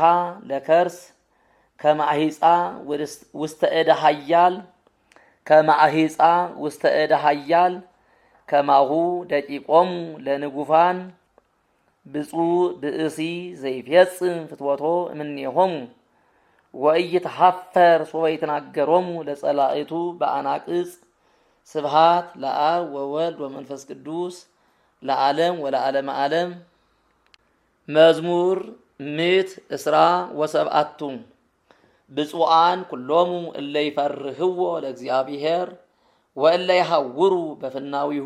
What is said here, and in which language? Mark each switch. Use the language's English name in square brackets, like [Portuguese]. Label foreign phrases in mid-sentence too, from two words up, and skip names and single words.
[Geez] ለከርስ ከማሂፃ ውስተ እደ ኃያል ከማሂፃ ውስተ እደ ኃያል ከማሁ ደቂቆሙ ለንጉፋን ብፁዕ ብእሲ ዘይፌጽም ፍትወቶ እምኔሆሙ ወኢይትሐፈር ሶበ ይትናገሮሙ ለጸላእቱ በአናቅጽ ስብሃት ለአብ ወወልድ ወመንፈስ ቅዱስ ለዓለም ወለዓለመ ዓለም። መዝሙር ምዕት እስራ ወሰብዓቱ ብፁዓን ኩሎሙ እለ ይፈርህዎ ለእግዚአብሔር ወእለ ይሐውሩ በፍናዊሁ